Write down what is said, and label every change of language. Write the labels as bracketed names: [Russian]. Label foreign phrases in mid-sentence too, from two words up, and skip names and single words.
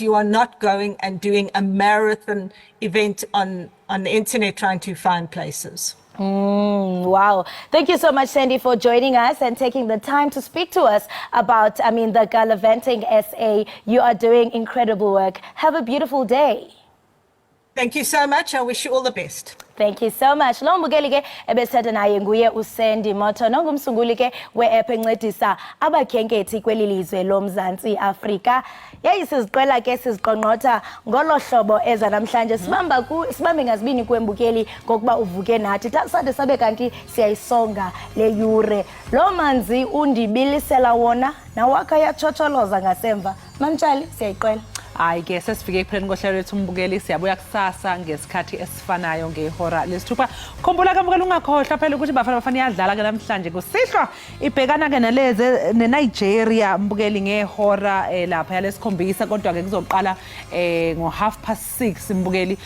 [English] You are not going and doing a marathon event on the internet trying to find places. Wow. Thank you so much, Sandy, for joining us and taking the time to speak to us about, the Gallivanting SA. You are doing incredible work. Have a beautiful day. Thank you so much. I wish you all the best. Thank you so much. [Xhosa] Lo mbukeli ke ebesithatha naye nguye uSandy Moto nongumsunguli ke we-app encedisa abakhenkethi kweli lizwe loMzantsi Afrika. Yayi siziqela ke siziqonqotha ngolo hlobo eza namhlanje sibambe ngazibini kwembukeli ngokuba uvuke nathi sade sabe kanti siyayisonga le yure. Lo manzi undibilisela wona nawakha yachocholoza ngasemva. Mamtshali siyayiqela. [Zulu] Hayi ke sesifike ekupheleni kohlelo lethu umbukeli siyabuya kusasa ngesikhathi esifanayo ngehora lesithupha. Khumbula ke mbukeli ungakhohlwa phela ukuthi Bafana Bafana iyadlala ke namhlanje kusihlwa ibhekana ke naleze neNigeria mbukeli ngehora lapha yalesikhombisa kodwa ke kuzoqala ngo6:30 mbukeli.